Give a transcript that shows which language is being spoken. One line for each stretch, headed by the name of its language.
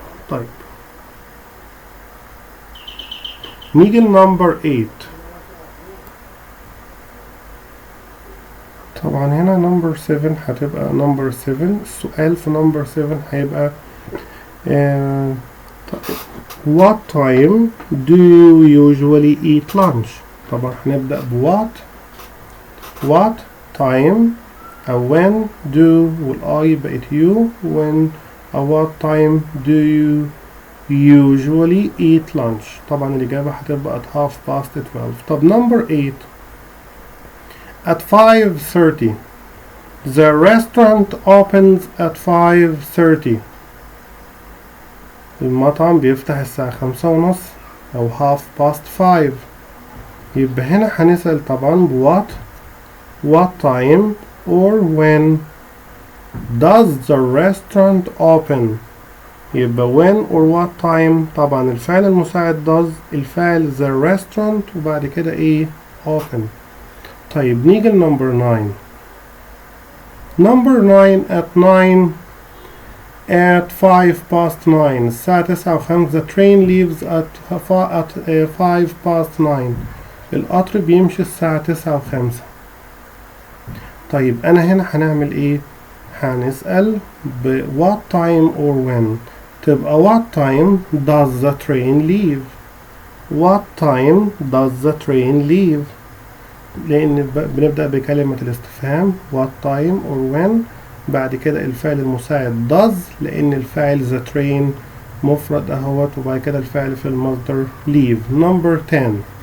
Arabic: طيب نيجي number 8. طبعا هنا number 7 هتبقى number 7. السؤال في
English: number 7 هيبقى what time do you usually eat lunch.
Arabic: طبعا هنبدأ
English: what time أو when do والI بقت you when أو what time do you usually eat lunch.
Arabic: طبعا الإجابة هتبقى at 12:30.
English: طب number 8 at 5:30 the restaurant opens at 5:30.
Arabic: المطعم بيفتح الساعة 5:30 أو 5:30. يبقى هنا هنسأل طبعا
English: what time or when does the restaurant open. يبقى when or what time.
Arabic: طبعا الفعل المساعد does الفعل the restaurant وبعد كده ايه open. طيب نيجي
English: number 9 at 9 at 9:05 الساعة 9:05 the train leaves at 9:05.
Arabic: القطر بيمشي الساعة 9:05. طيب أنا هنا هنعمل إيه؟ هنسأل
English: what time or when. تبقى what time does the train leave. what time does the train leave.
Arabic: لأن بنبدأ بكلمة الاستفهام
English: what time or when.
Arabic: بعد كده الفعل المساعد does لأن الفاعل the train مفرد أهوت، وبعد كده الفعل في المصدر leave. number 10